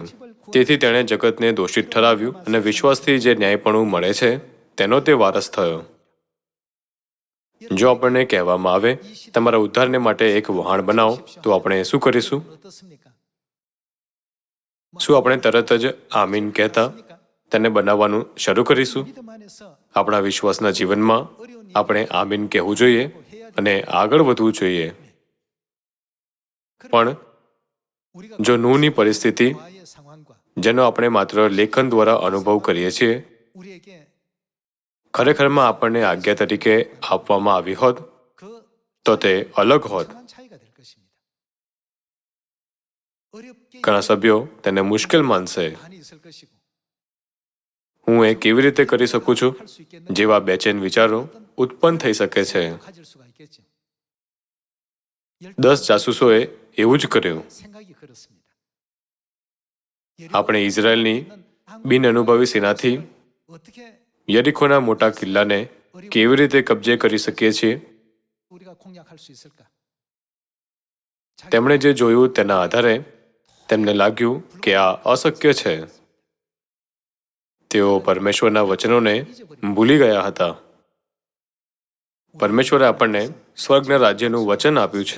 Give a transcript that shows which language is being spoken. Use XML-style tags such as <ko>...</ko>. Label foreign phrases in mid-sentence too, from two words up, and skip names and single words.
<gu>તેથી તેણે જગતને દોષિત ઠરાવ્યું અને વિશ્વાસથી જે ન્યાયપણું મળે છે તેનો તે વારસ થયો. જો આપણને કહેવામાં આવે તમારા ઉદ્ધારને માટે એક વહાણ બનાવો, તો આપણે શું કરીશું?</gu> <ko>어떻습니까?</ko> <gu>શું આપણે તરત જ આમીન કહેતા તેને બનાવવાનું શરૂ કરીશું?</gu> <ko>믿음 안에서</ko> <gu>આપણા વિશ્વાસના જીવનમાં આપણે આમીન કહેવું જોઈએ અને આગળ વધવું જોઈએ. પણ</gu> <ko>우리가</ko> <gu>જો નૂહની પરિસ્થિતિ,</gu> <ko>과의 상황과</ko> <gu>જેનો આપણે માત્ર લેખન દ્વારા અનુભવ કરીએ છીએ,</gu> <ko>우리에게</ko> <gu>ખરેખરમાં આપણને આજ્ઞા તરીકે આપવામાં આવી હોત</gu> <ko>그</ko> <gu>તો તે અલગ હોત.</gu> <ko>엄청난 차이가 될 것입니다. 어렵게</ko> <gu>ઘણા સભ્યો તેને મુશ્કેલ માનશે.</gu> <ko>많이 있을 것이고</ko> <gu>હું એ કેવી રીતે કરી શકું છું?</gu> <ko>할 수 있겠는</ko> <gu>જેવા બેચેન વિચારો ઉત્પન્ન થઈ શકે છે.</gu> <ko>가질 수가 있겠죠.</ko> <gu>10 જાસૂસોએ એવું જ કર્યું.</gu> <ko>생각이 그렇습니다.</ko> <gu>આપણે ઇઝરાયલની બિનઅનુભવી સેનાથી</gu> <ko>어떻게</ko> <gu>યરીખોના મોટા કિલ્લાને કેવી રીતે કબજે કરી શકીએ છીએ?</gu> <ko>우리가 공략할 수 있을까?</ko> <gu>તેમણે જે જોયું તેના આધારે તેમને લાગ્યું કે આ અશક્ય છે. તેઓ પરમેશ્વરના વચનોને ભૂલી ગયા હતા. પરમેશ્વરે આપણને સ્વર્ગના રાજ્યનું વચન આપ્યું છે.</gu>